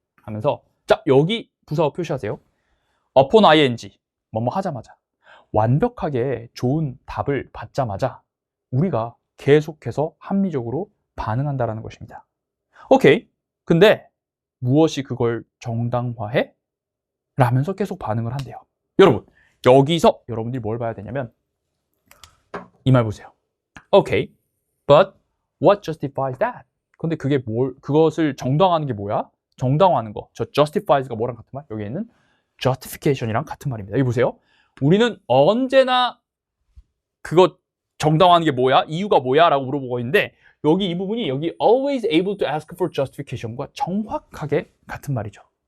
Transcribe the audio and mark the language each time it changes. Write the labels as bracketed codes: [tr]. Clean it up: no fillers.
[ko] 하면서 자, 여기 부사어 표시하세요. upon ing 뭐뭐 하자마자 완벽하게 좋은 답을 받자마자 우리가 계속해서 합리적으로 반응한다라는 것입니다. 오케이. 근데 무엇이 그걸 정당화해? 라면서 계속 반응을 한대요. 여러분, 여기서 여러분들이 뭘 봐야 되냐면 이 말 보세요. 오케이. [en] But what justifies that? [ko] 근데 그게 그것을 정당화하는 게 뭐야? 정당화하는 거. 저 justifies가 뭐랑 같은 말? 여기에는 justification이랑 같은 말입니다. 여기 보세요. 우리는 언제나 그거 정당화하는 게 뭐야? 이유가 뭐야? 라고 물어보고 있는데 여기 이 부분이 여기 [en] always able to ask for justification [ko] 과 정확하게 같은 말이죠.